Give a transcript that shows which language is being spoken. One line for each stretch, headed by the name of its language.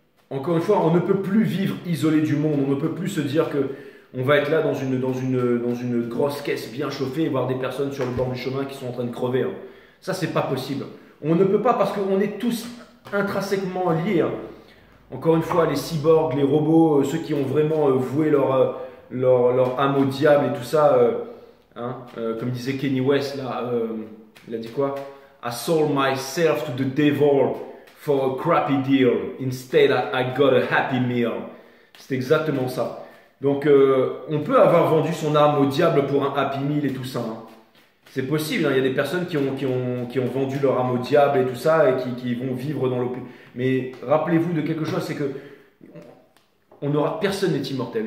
French: Encore une fois, on ne peut plus vivre isolé du monde, on ne peut plus se dire que on va être là dans une grosse caisse bien chauffée et voir des personnes sur le bord du chemin qui sont en train de crever. Hein. Ça, c'est pas possible. On ne peut pas parce qu'on est tous intrinsèquement liés. Hein. Encore une fois, les cyborgs, les robots, ceux qui ont vraiment voué leur âme au diable et tout ça, comme disait Kanye West, là, il a dit quoi?
English: I sold myself to the devil for a crappy deal. Instead, I got a happy meal.
French: C'est exactement ça. Donc, on peut avoir vendu son âme au diable pour un happy meal et tout ça. Hein. C'est possible, hein. Il y a des personnes qui ont vendu leur âme au diable et tout ça et qui vont vivre dans l'opulence. Mais rappelez-vous de quelque chose, c'est que personne n'est immortel.